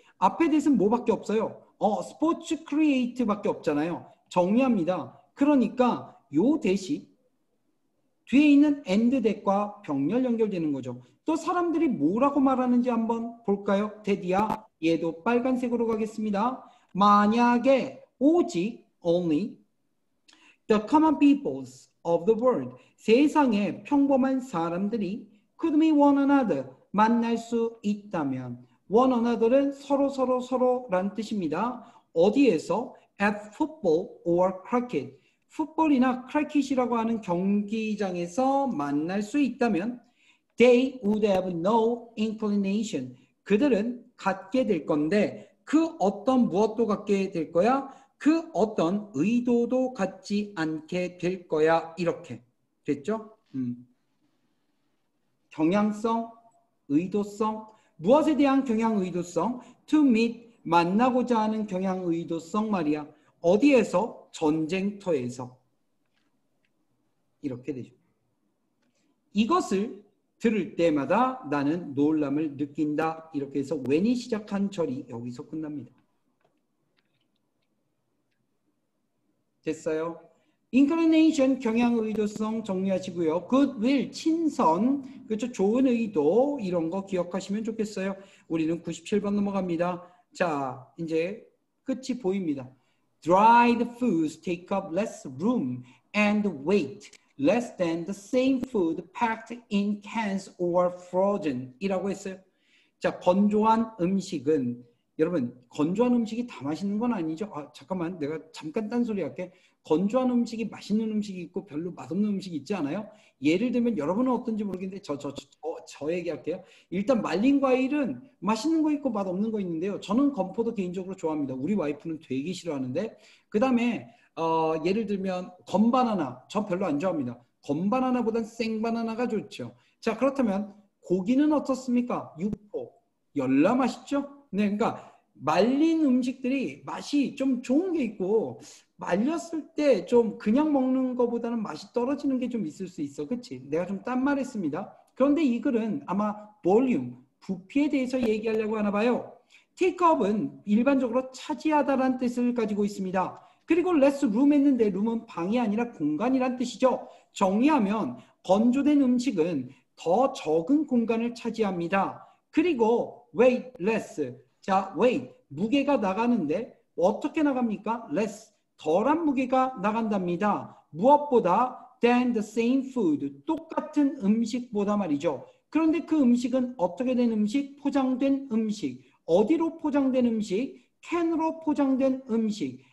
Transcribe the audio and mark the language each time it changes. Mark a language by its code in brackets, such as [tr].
[ko] 앞에 대시는 뭐밖에 없어요. 스포츠 크리에이트밖에 없잖아요. 정리합니다. 그러니까 요 대시 뒤에 있는 and 대과 병렬 연결되는 거죠. 또 사람들이 뭐라고 말하는지 한번 볼까요? 대디야 얘도 빨간색으로 가겠습니다. 만약에 오직 [en] only the common peoples of the world [ko] 세상의 평범한 사람들이 [en] could meet one another [ko] 만날 수 있다면 one another는 서로라는 뜻입니다. 어디에서? [en] at football or cricket [ko] 풋볼이나 크리켓이라고 하는 경기장에서 만날 수 있다면 [en] they would have no inclination [ko] 그들은 갖게 될 건데 그 어떤 무엇도 갖게 될 거야? 그 어떤 의도도 갖지 않게 될 거야. 이렇게 됐죠? 경향성, 의도성, 무엇에 대한 경향 의도성? to meet, 만나고자 하는 경향 의도성 말이야. 어디에서? 전쟁터에서. 이렇게 되죠. 이것을 들을 때마다 나는 놀람을 느낀다. 이렇게 해서 when이 시작한 절이 여기서 끝납니다. 됐어요? inclination 경향 의도성 정리하시고요. goodwill 친선 그렇죠? 좋은 의도 이런 거 기억하시면 좋겠어요. 우리는 97번 넘어갑니다. 자 이제 끝이 보입니다. [en] dried foods take up less room and weight less than the same food packed in cans or frozen 이라고 했어요. [ko] 자 건조한 음식은 여러분 건조한 음식이 다 맛있는 건 아니죠. 잠깐만 내가 잠깐 딴소리 할게. 건조한 음식이 맛있는 음식이 있고 별로 맛없는 음식이 있지 않아요? 예를 들면 여러분은 어떤지 모르겠는데 저 얘기할게요. 일단 말린 과일은 맛있는 거 있고 맛없는 거 있는데요. 저는 건포도 개인적으로 좋아합니다. 우리 와이프는 되게 싫어하는데 그 다음에 예를 들면 건바나나 저 별로 안 좋아합니다. 건바나나보단 생바나나가 좋죠. 자 그렇다면 고기는 어떻습니까? 육포, 열라 맛있죠? 네, 그러니까 말린 음식들이 맛이 좀 좋은 게 있고 말렸을 때 좀 그냥 먹는 것보다는 맛이 떨어지는 게 좀 있을 수 있어. 그치? 내가 좀 딴 말 했습니다. 그런데 이 글은 아마 볼륨, 부피에 대해서 얘기하려고 하나 봐요. take up은 일반적으로 차지하다라는 뜻을 가지고 있습니다. 그리고 less room 했는데 room은 방이 아니라 공간이란 뜻이죠. 정리하면 건조된 음식은 더 적은 공간을 차지합니다. [en] 그리고 weight less. [ko] 자, weight, 무게가 나가는데 어떻게 나갑니까? less, 덜한 무게가 나간답니다. 무엇보다 [en] than the same food, [ko] 똑같은 음식보다 말이죠. 그런데 그 음식은 어떻게 된 음식? 포장된 음식. 어디로 포장된 음식? 캔으로 포장된 음식.